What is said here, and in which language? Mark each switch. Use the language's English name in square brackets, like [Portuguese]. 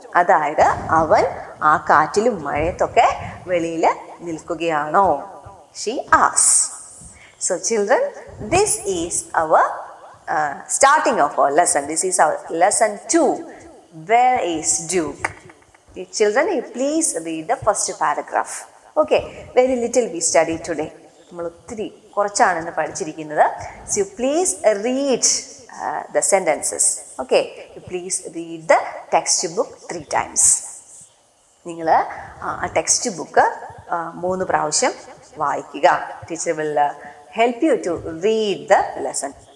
[Malayalam] അതായത് അവൻ ആ കാറ്റിലും മഴയത്തൊക്കെ വെളിയിൽ നിൽക്കുകയാണോ? [English] She asked. So children, this is our starting of our lesson. This is our lesson 2. Where is Duke? Children, you please read the first paragraph. Okay, very little we studied today. [Malayalam] നമ്മൾ ഒത്തിരി കുറച്ചാണ് ഇന്ന് പഠിച്ചിരിക്കുന്നത്. [English] So you please read the sentences. Okay, you please read the textbook 3 times. [Malayalam] നിങ്ങൾ ആ text book 3 പ്രാവശ്യം വായിക്കുക. [English] Teacher will help you to read the lesson.